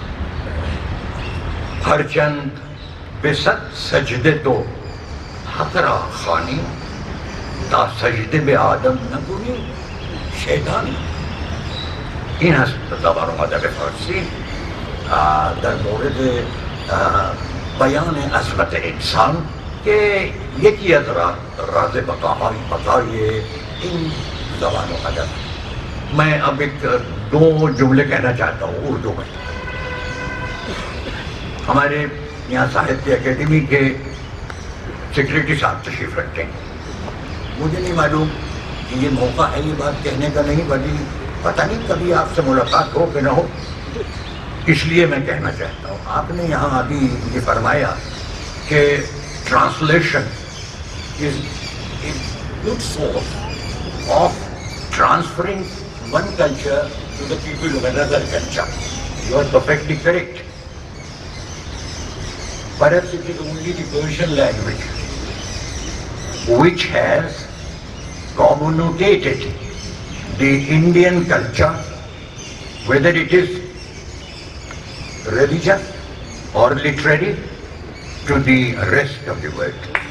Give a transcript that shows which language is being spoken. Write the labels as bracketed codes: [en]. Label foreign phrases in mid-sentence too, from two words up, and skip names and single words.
[fa] هرچند به صد سجده تو حق را خوانی، تا سجده به آدم نکنی شیطانی. این هست زبان و ادب فارسی در مورد بیان عظمت انسان که یکی از راز بقای این زبان و ادب. [ur] میں اب ایک دو جملے کہنا چاہتا ہوں اردو میں. ہمارے یہاں ساہتیہ اکیڈمی کے سیکرٹری صاحب تشریف رکھتے ہیں. مجھے نہیں معلوم کہ یہ موقع ہے یہ بات کہنے کا نہیں، بلکہ پتہ نہیں کبھی آپ سے ملاقات ہو کہ نہ ہو، اس لیے میں کہنا چاہتا ہوں. آپ نے یہاں ابھی یہ فرمایا کہ [en] translation is a good source of transferring one culture to the people of another culture. You are perfectly correct. Perhaps it is only the Persian language which has communicated the Indian culture, whether it is religious or literary, to the rest of the world.